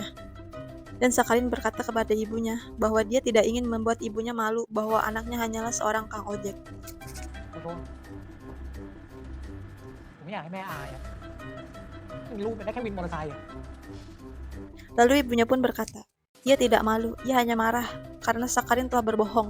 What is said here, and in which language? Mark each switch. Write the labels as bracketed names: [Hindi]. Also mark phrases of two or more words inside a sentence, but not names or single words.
[Indonesian] Dan Sakarin berkata kepada ibunya bahwa dia tidak ingin membuat ibunya malu bahwa anaknya hanyalah seorang kang ojek. [Thai] ขอโทษผมไม่อยากให้แม่อายอ่ะมีลูกเป็นได้แค่วินมอเตอร์ไซค์อ่ะ [Indonesian] Lalu ibunya pun berkata, ia tidak malu, ia hanya marah karena Sakarin telah berbohong.